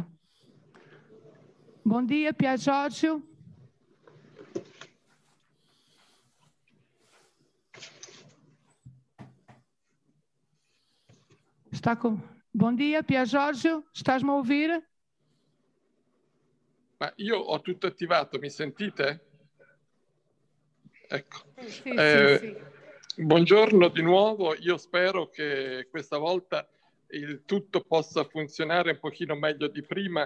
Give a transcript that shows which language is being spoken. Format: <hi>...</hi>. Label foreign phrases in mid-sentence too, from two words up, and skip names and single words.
<pt>Bom dia, Piergiorgio. Está com... Bom dia, Piergiorgio, estás-me a ouvir?</pt> <it>Ma io ho tutto attivato, mi sentite? Ecco. Sì. Buongiorno di nuovo, io spero che questa volta il tutto possa funzionare un pochino meglio di prima.</it>